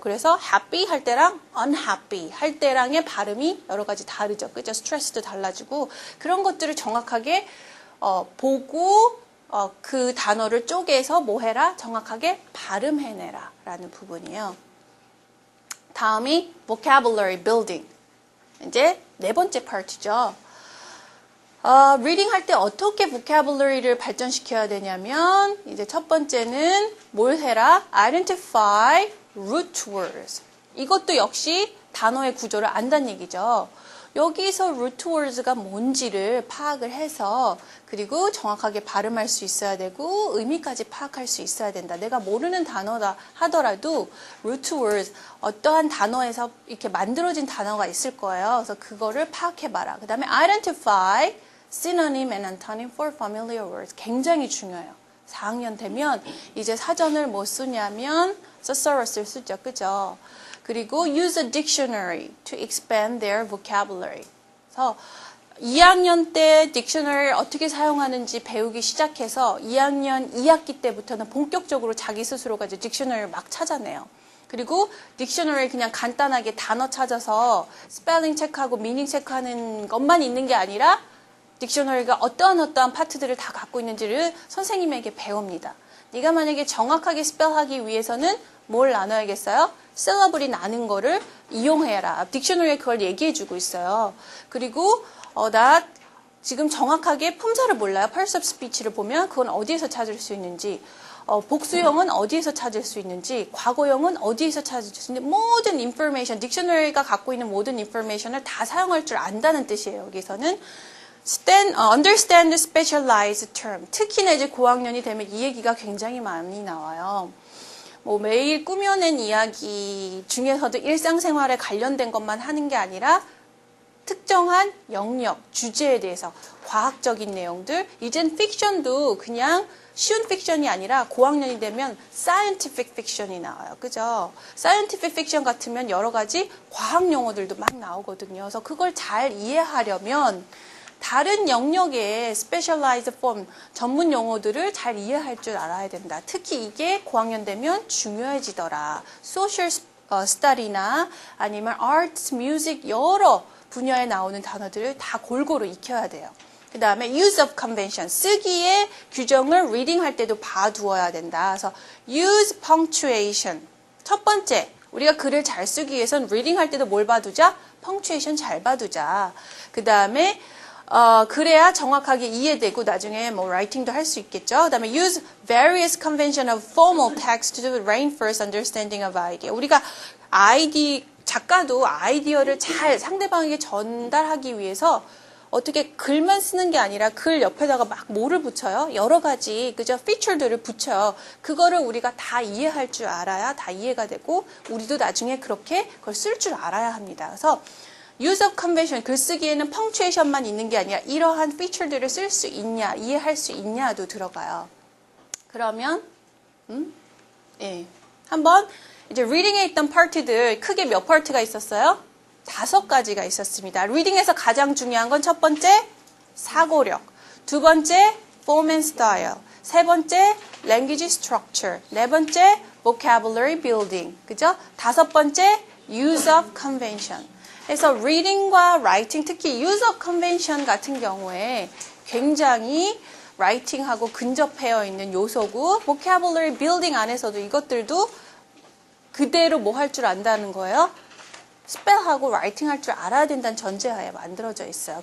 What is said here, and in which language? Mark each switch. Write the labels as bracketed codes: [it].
[ko] 그래서 happy 할 때랑 unhappy 할 때랑의 발음이 여러 가지 다르죠. 그죠? 스트레스도 달라지고 그런 것들을 정확하게 보고 그 단어를 쪼개서 뭐 해라? 정확하게 발음해내라 라는 부분이에요. 다음이 [en] vocabulary building. [ko] 이제 네 번째 파트죠. 리딩 할 때 어떻게 vocabulary를 발전시켜야 되냐면 이제 첫 번째는 뭘 해라? [en] identify root words. [ko] 이것도 역시 단어의 구조를 안다는 얘기죠. 여기서 root words가 뭔지를 파악을 해서 그리고 정확하게 발음할 수 있어야 되고 의미까지 파악할 수 있어야 된다. 내가 모르는 단어다 하더라도 root words 어떠한 단어에서 이렇게 만들어진 단어가 있을 거예요. 그래서 그거를 파악해봐라. 그 다음에 [en] identify synonym and antonym for familiar words. [ko] 굉장히 중요해요. 4학년 되면 이제 사전을 뭐 쓰냐면 thesaurus를 쓰죠. 그죠? 그리고 [en] use a dictionary to expand their vocabulary. [ko] 그래서 2학년 때 딕셔너리를 어떻게 사용하는지 배우기 시작해서 2학년 2학기 때부터는 본격적으로 자기 스스로가 이제 딕셔너리를 막 찾아내요. 그리고 딕셔너리 그냥 간단하게 단어 찾아서 스펠링 체크하고 미닝 체크하는 것만 있는 게 아니라 딕셔너리가 어떠한 파트들을 다 갖고 있는지를 선생님에게 배웁니다. 네가 만약에 정확하게 스펠하기 위해서는 뭘 나눠야겠어요? 셀러블이 나는 거를 이용해라. 딕셔너리에 그걸 얘기해주고 있어요. 그리고 나 지금 정확하게 품사를 몰라요. Parts of Speech를 보면 그건 어디에서 찾을 수 있는지, 복수형은 어디에서 찾을 수 있는지, 과거형은 어디에서 찾을 수 있는지, 모든 인포메이션, 딕셔너리가 갖고 있는 모든 인포메이션을 다 사용할 줄 안다는 뜻이에요. 여기서는 [en] understand the specialized term. [ko] 특히나 이제 고학년이 되면 이 얘기가 굉장히 많이 나와요. 뭐 매일 꾸며낸 이야기 중에서도 일상생활에 관련된 것만 하는 게 아니라 특정한 영역, 주제에 대해서 과학적인 내용들, 이젠 픽션도 그냥 쉬운 픽션이 아니라 고학년이 되면 scientific fiction이 나와요. 그죠? scientific fiction 같으면 여러 가지 과학 용어들도 막 나오거든요. 그래서 그걸 잘 이해하려면 다른 영역의 specialized form, 전문 용어들을 잘 이해할 줄 알아야 된다. 특히 이게 고학년 되면 중요해지더라. social study나 아니면 arts, music 여러 분야에 나오는 단어들을 다 골고루 익혀야 돼요. 그 다음에 use of convention, 쓰기의 규정을 reading 할 때도 봐두어야 된다. 그래서 [en] use punctuation. [ko] 첫 번째, 우리가 글을 잘 쓰기 위해서는 reading 할 때도 뭘 봐두자? punctuation 잘 봐두자. 그 다음에 그래야 정확하게 이해되고 나중에 뭐 writing도 할 수 있겠죠. 그 다음에 [en] use various convention of formal text to reinforce understanding of idea. [ko] 우리가 작가도 아이디어를 잘 상대방에게 전달하기 위해서 어떻게 글만 쓰는 게 아니라 글 옆에다가 막 뭐를 붙여요? 여러 가지 그죠? 피처들을 붙여요. 그거를 우리가 다 이해할 줄 알아야 다 이해가 되고 우리도 나중에 그렇게 그걸 쓸 줄 알아야 합니다. 그래서 use of convention, 글쓰기에는 펑추에이션만 있는 게 아니라 이러한 피처들을 쓸 수 있냐, 이해할 수 있냐도 들어가요. 그러면 예, 한번 이제 리딩에 있던 파트들 크게 몇 파트가 있었어요? 5가지가 있었습니다. 리딩에서 가장 중요한 건 첫 번째, 사고력. 두 번째, [en] form and style. [ko] 세 번째, language structure. 네 번째, vocabulary building. 그죠? 다섯 번째, [en] use of convention. [ko] 그래서 reading과 writing, 특히 use of convention 같은 경우에 굉장히 writing하고 근접해 있는 요소고, vocabulary building 안에서도 이것들도 그대로 뭐 할 줄 안다는 거예요? 스펠하고 라이팅 할 줄 알아야 된다는 전제하에 만들어져 있어요.